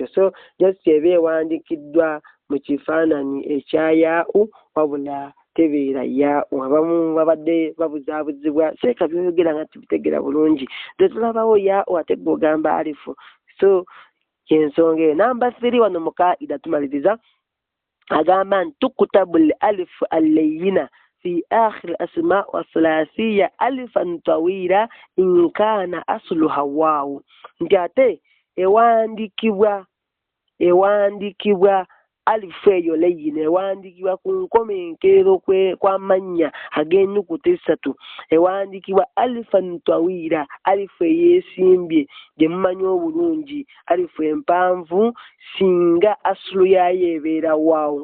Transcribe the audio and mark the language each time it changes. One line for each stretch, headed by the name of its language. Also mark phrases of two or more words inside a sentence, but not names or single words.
Ganda: So just eba ewandiikiddwa mu kifaananyi ekya yaa'u wabula tebeera yaa'u. Abamu babadde babuzaabuzibwa seeka byogera nga tibitegera bulungi tetulabawo yaa'u ate gw'ogamba alifu. So yensonga eyo. Namba 3 wano mu kaida tumaliriza agamba nti
Arabic: تكتب الألف الليّنة في آخر الأسماء والثلاثية ألفا طويلة إن كان أصلها واو.
Ganda: Nti ewandiikibwa alifu eyo layina ewandiikibwa ku nkomenkerero kw'amannya ag'ennukuta essatu ewandiikibwa
Arabic: ألفاً طويلة
Ganda: alifu eyeesimbye gye mumanyi obulungi alifu empanvu singa asulu yaayo ebeera waawu.